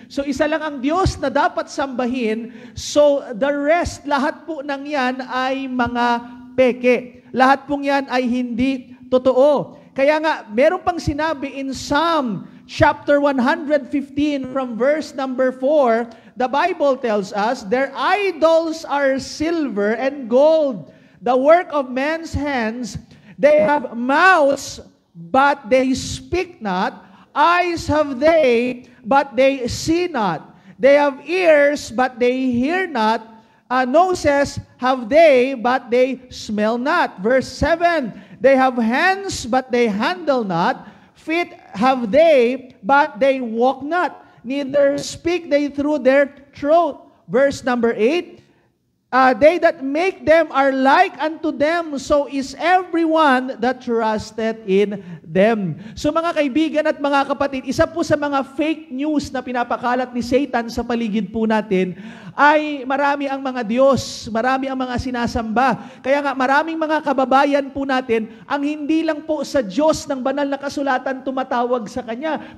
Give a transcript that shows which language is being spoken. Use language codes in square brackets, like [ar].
[tl] So isa lang ang Diyos na dapat sambahin, so the rest, lahat po ng yan ay mga peke. Lahat pong yan ay hindi totoo. [en] Kaya nga, meron pang sinabi in Psalm chapter 115 from verse number 4, the Bible tells us, their idols are silver and gold, the work of men's hands. They have mouths, but they speak not. Eyes have they, but they see not. They have ears, but they hear not. Noses have they, but they smell not. Verse 7, they have hands, but they handle not. Feet have they, but they walk not. Neither speak they through their throat. Verse number 8, they that make them are like unto them, so is everyone that trusted in them. [tl] So mga kaibigan at mga kapatid, isa po sa mga fake news na pinapakalat ni Satan sa paligid po natin ay marami ang mga Diyos, marami ang mga sinasamba. Kaya nga maraming mga kababayan po natin ang hindi lang po sa Diyos ng banal na kasulatan tumatawag sa Kanya.